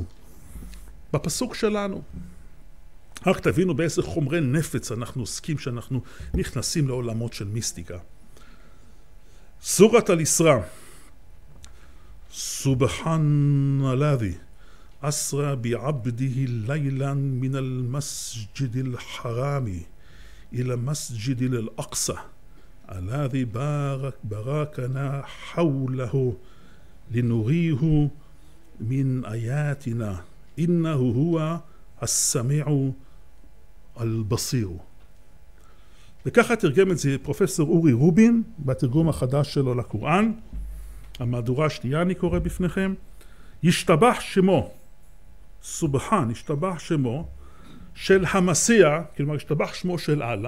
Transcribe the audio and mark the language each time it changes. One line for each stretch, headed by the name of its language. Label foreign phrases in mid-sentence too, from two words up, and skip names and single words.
Hebrew: בפסוק שלנו, רק תבינו באיזה חומרי נפץ אנחנו עוסקים, שאנחנו נכנסים לעולמות של מיסטיקה.
Arabic: سورة الإسراء سبحان الله أسرى بعبده ليلا من المسجد الحرام إلى مسجد الأقصى الذي باركنا حوله لنريه من آياتنا إنه هو السميع البصير.
Hebrew: וככה תרגם את זה פרופסור אורי רובין בתרגום החדש שלו לקוראן. המהדורה השנייה אני קורא בפניכם. ישתבח שמו, סובחן, ישתבח שמו של המסיע, כלומר ישתבח שמו של אללה.